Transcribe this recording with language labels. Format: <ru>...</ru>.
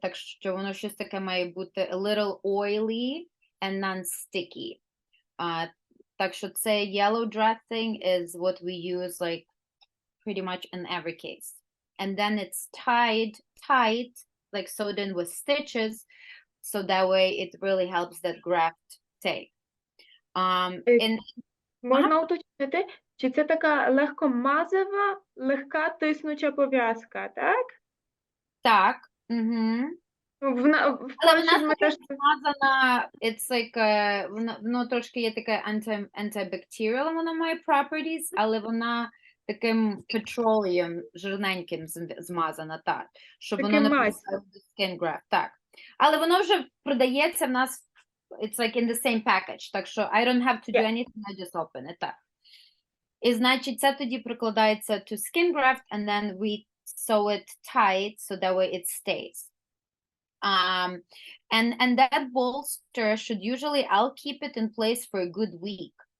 <uk>Так що воно щось таке має бути</uk> <en>a little oily and non-sticky.</en> <uk>Так що це</uk> <en>yellow dressing is what we use like pretty much in every case. And then it's tight, like sewed in with stitches, so that way it really helps that graft take.</en> <uk>Можна уточнити, чи це така легкомазова, легка тиснуча пов'язка, так? Так. Угу. Але вона така змазана,</uk> <en>it's like,</en> <uk>воно трошки є таке antibacterial, вона має properties, але вона таким petroleum, жирненьким змазана, так. Щоб воно не писало skin graft, так. Але воно вже продається в нас,</uk> <en>it's like in the same package,</en> <uk>так що</uk> <en>I don't have to do anything, I just open it,</en> <uk>так. І, значить, це тоді прикладається</uk> <en>to skin graft, and then we sew it tight, so that way it stays. And that bolster should usually, I'll keep it in place for a good week.</en>